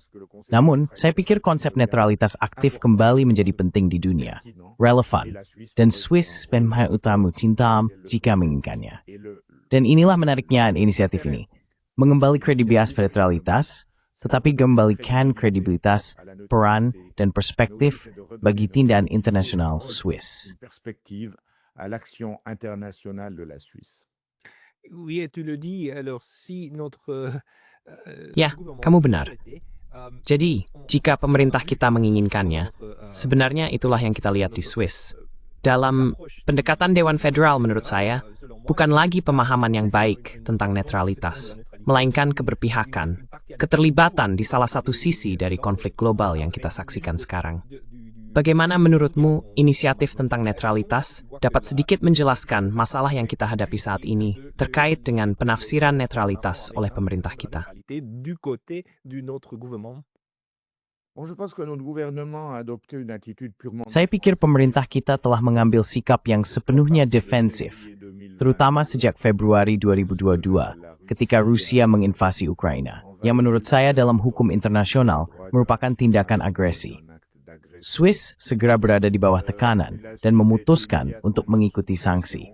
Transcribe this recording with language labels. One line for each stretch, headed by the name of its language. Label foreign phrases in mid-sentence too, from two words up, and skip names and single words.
Indonesian: Namun, saya pikir konsep netralitas aktif kembali menjadi penting di dunia, relevan, dan Swiss memang utama cinta jika menginginkannya. Dan inilah menariknya inisiatif ini, mengembali kredibilitas netralitas, tetapi kembalikan kredibilitas, peran, dan perspektif bagi tindakan internasional Swiss.
French: Oui, tu le dis, alors si notre
Indonesian: Ya, kamu benar. Jadi, jika pemerintah kita menginginkannya, sebenarnya itulah yang kita lihat di Swiss. Dalam pendekatan Dewan Federal menurut saya, bukan lagi pemahaman yang baik tentang netralitas, melainkan keberpihakan, keterlibatan di salah satu sisi dari konflik global yang kita saksikan sekarang. Bagaimana menurutmu inisiatif tentang netralitas dapat sedikit menjelaskan masalah yang kita hadapi saat ini terkait dengan penafsiran netralitas oleh pemerintah kita?
French: Du côté de notre gouvernement. Bon, je pense que notre gouvernement a adopté une attitude purement
Indonesian: Saya pikir pemerintah kita telah mengambil sikap yang sepenuhnya defensif, terutama sejak Februari 2022 ketika Rusia menginvasi Ukraina, yang menurut saya dalam hukum internasional merupakan tindakan agresi. Swiss segera berada di bawah tekanan dan memutuskan untuk mengikuti sanksi.